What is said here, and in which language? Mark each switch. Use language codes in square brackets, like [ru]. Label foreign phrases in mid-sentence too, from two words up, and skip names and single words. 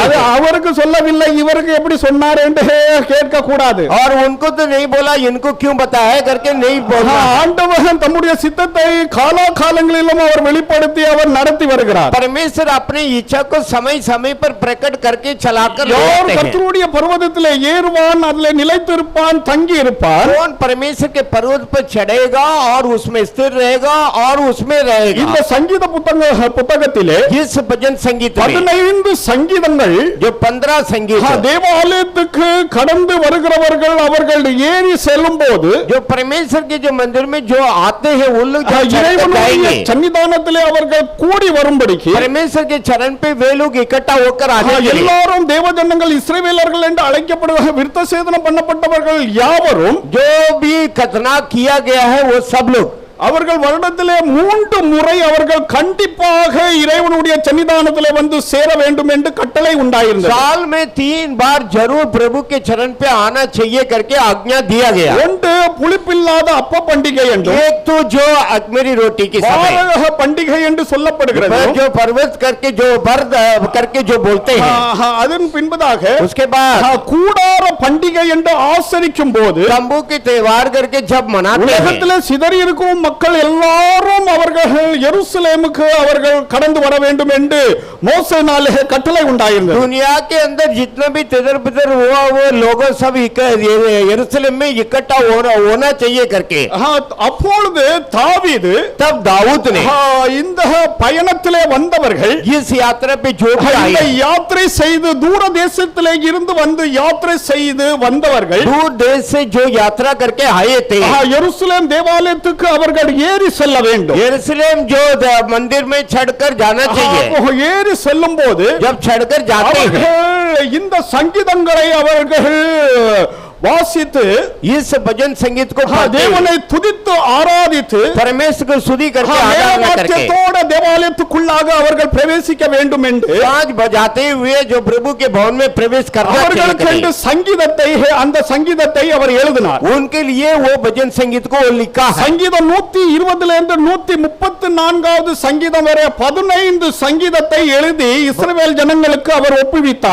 [ta] அது [hi] है। [ta] அவருக்கு சொல்லவில்லை, இவருக்கு எப்படி சொன்னார் என்று கேட்க கூடாது. [hi] और उनको तो नहीं बोला, इनको क्यों बताया करके नहीं बोला। [ta] ஆண்டவன் தம்முடைய சித்தத்தை காலாகாலங்களிலும் அவர் வெளிப்படுத்தி அவர் நடத்தி வருகிறார். [hi] परमेश्वर अपनी इच्छा को समय समय पर प्रकट प्रकट करके चलाकर [ta] யார் [hi] लौटते हैं। [ta] கர்த்தருடைய பர்வதத்திலே ஏறுவான், அதிலே நிலைத்திருப்பான், தங்கி இருப்பான். [hi] कौन परमेश्वर के पर्वत पर चढ़ेगा और उसमें स्थिर रहेगा और उसमें रहेगा। [ta] இந்த சங்கீத புத்தகத்திலே [hi] इस भजन संगीत में [ta] 15 சங்கீதங்கள் [hi] जो 15 संगीत [ta] தேவாலயத்துக்கு கடந்து வருகிறவர்கள் அவர்கள் ஏறி செல்லும் போது [hi] जो परमेश्वर के जो मंदिर में जो आते हैं वो लोग जब चढ़कर [ta] இறைவனுடைய [hi] जाएंगे, [ta] சன்னிதானத்திலே அவர்கள் கூடி வரும்படிக்கு [hi] परमेश्वर के चरण पे वे लोग इकट्ठा होकर आने के लिए [ta] எல்லாரும் தேவஜனங்கள் இஸ்ரவேலர்கள் என்று அழைக்கப்படுகிற விருத்த சேதனம் பண்ணப்பட்டவர்கள் யாவரும் [hi] जो भी खतना किया गया है वो सब लोग [ta] அவர்கள் வருடத்திலே 3 முறை அவர்கள் கண்டிப்பாக இறைவனுடைய சன்னிதானத்திலே வந்து சேர வேண்டும் என்று கட்டளை உண்டாயிருந்தது. [hi] साल में 3 बार जरूर प्रभु के चरण पे आना चाहिए करके आज्ञा दिया गया। [ta] ஒன்று புளிப்பில்லாத அப்ப பண்டிகை என்றும் [hi] एक तो जो अखमेरी रोटी की समय [ta] வாரக பண்டிகை என்று சொல்லப்படுகிறது. [hi] जो पर्वत करके जो व्रत करके जो बोलते हैं, [ta] அதன் பின்பதாக [hi] उसके बाद [ta] கூடார பண்டிகை என்று ஆசரிக்கும் போது [hi] तंबू के त्योहार करके जब मनाते हैं, [ta] உலகத்திலே சிதறி இருக்கும் மக்கள் எல்லாரும் அவர்கள் எருசலேமுக்கு அவர்கள் கடந்து வர வேண்டும் என்று மோசேனாலே கட்டளை உண்டாயிருந்தது. [hi] दुनिया के अंदर जितना भी तिधर बिधर हुआ वो लोगों सब यरूशलेम में इकट्ठा होना चाहिए करके [ta] அப்பொழுது தாவீது [hi] तब दाऊद ने [ta] இந்த பயணத்திலே வந்தவர்கள் [hi] इस यात्रा पे जो भी [ta] இந்த [hi] आए, [ta] யாத்திரை செய்து தூர தேசத்திலே இருந்து வந்து யாத்திரை செய்து வந்தவர்கள் [hi] दूर देश से जो यात्रा करके आए थे, [ta] எருசலேம் தேவாலயத்துக்கு அவர்கள் ஏறி செல்ல வேண்டும். [hi] यरूशलेम जो मंदिर में चढ़कर जाना चाहिए। [ta] ஏறி செல்லும் போது [hi] जब चढ़कर जाते हैं, [ta] அவர்கள் இந்த சங்கீதங்களை அவர்கள் வாசித்து [hi] इस भजन संगीत को पढ़ते [ta] தேவனை துதித்து ஆராதித்து [hi] परमेश्वर को स्तुति करके आराधना करके [ta] வாத்தியத்தோட தேவாலயத்துக்குள்ளாக அவர்கள் பிரவேசிக்க வேண்டும் என்று [hi] साज बजाते हुए जो प्रभु के भवन में प्रवेश करना [ta] அவர்களுக்கு [hi] चाहिए, [ta] சங்கீதத்தை அந்த சங்கீதத்தை அவர் எழுதினார். [hi] उनके लिए वो भजन संगीत को लिखा है। [ta] சங்கீதம் 120 இருந்து 134வது சங்கீதம் வரை 15 சங்கீதத்தை எழுதி இஸ்ரவேல் ஜனங்களுக்கு அவர் ஒப்புவித்தார்.